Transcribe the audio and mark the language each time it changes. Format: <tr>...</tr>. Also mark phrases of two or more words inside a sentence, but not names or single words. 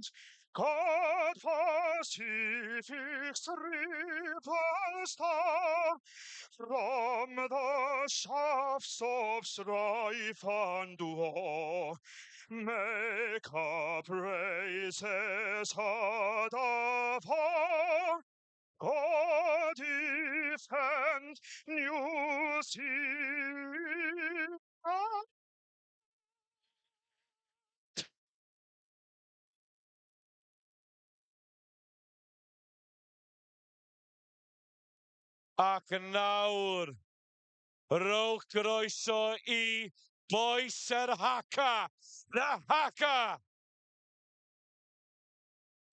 <en>God pacifics rivers down from the shafts of strife and war. Make our praises heard afar. God defend New Zealand.</en> <cy>Ac nawr, rowch groeso I boes yr Haka,</cy> <en>the Haka.</en>